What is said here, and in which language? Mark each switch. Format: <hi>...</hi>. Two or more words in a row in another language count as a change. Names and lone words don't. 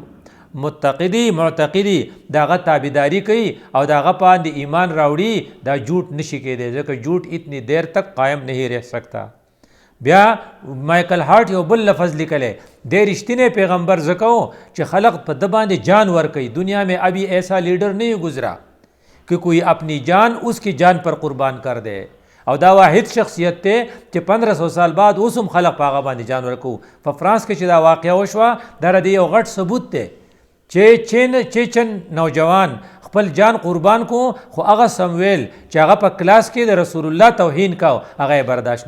<ps>معتقدي دغه تابعداري کوي او دغه باندې ایمان راوړي دا جھوٹ نشي کېدی ځکه</ps> <ur>جھوٹ اتنی دیر تک قائم نہیں رہ سکتا</ur> <ps>بیا مایکل هارټ یو بل لفظ لیکلی دی رښتینی پیغمبر ځکه چې خلق په ده باندې جان ورکوي</ps> <ur>دنیا میں ابھی ایسا لیڈر نہیں گزرا کہ کوئی اپنی جان اس کی جان پر قربان کر دے</ur> <ps>او دا واحد شخصیت دی چې 1500 سال بعد اوس هم خلق په هغه باندې جان ورکو په فرانس کې چې دا واقعه وشوه دا د یو غټ ثبوت دی چې چیچن نوجوان خپل جان قربان کو خو هغه سمویل چې هغه په کلاس کې د رسول الله توهین کو هغه برداشت</ps>